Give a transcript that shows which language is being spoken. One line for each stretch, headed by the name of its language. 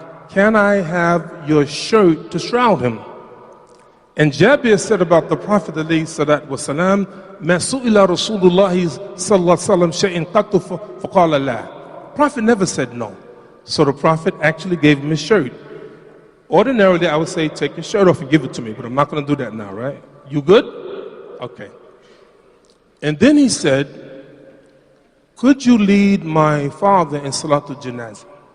English: Can I have your shirt to shroud him? And Jabir said about the Prophet
Arabic: alayhi salatu wasalam, ما سئل رسول الله صلى الله عليه وسلم شيء قط فقال لا.
English: Prophet never said no. So the Prophet actually gave him his shirt. Ordinarily, I would say, take your shirt off and give it to me, but I'm not going to do that now, right? You good? Okay. And then he said, could you lead my father in Salatul Janazah?